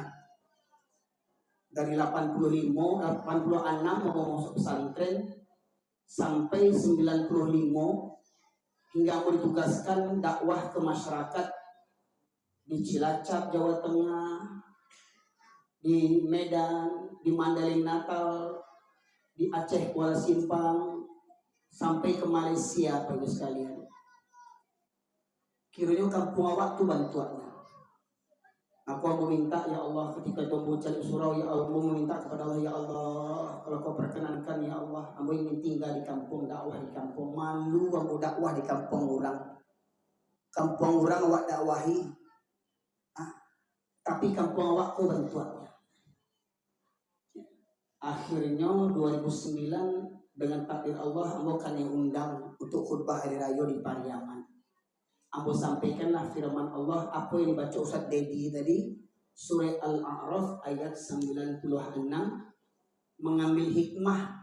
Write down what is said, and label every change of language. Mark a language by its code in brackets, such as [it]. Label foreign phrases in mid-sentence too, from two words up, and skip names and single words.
[id] Dari 86 mau masuk pesantren sampai 95 hingga ambo ditugaskan dakwah ke masyarakat di Cilacap, Jawa Tengah, di Medan, di Mandailing Natal, di Aceh Kuala Simpang, sampai ke Malaysia Bapak Ibu sekalian. Kiranya kampung awak tu bantuannya. Aku mau minta [ar] يا الله [id] ketika Jombo cari surau [ar] يا الله, [id] mau minta kepada Allah [ar] يا الله, [id] kalau kau perkenankan [ar] يا الله, [id] aku ingin tinggal di kampung, dakwah di kampung. Malu aku dakwah di kampung orang. Kampung orang awak dakwahi. Tapi kampung awak ku bantuannya. Akhirnya 2009 dengan takdir Allah, ambo kan diundang untuk khutbah hari raya di Pariaman. Ambo sampaikanlah firman Allah apa yang dibaca Ustaz Dedi tadi, surah Al-A'raf ayat 96, mengambil hikmah.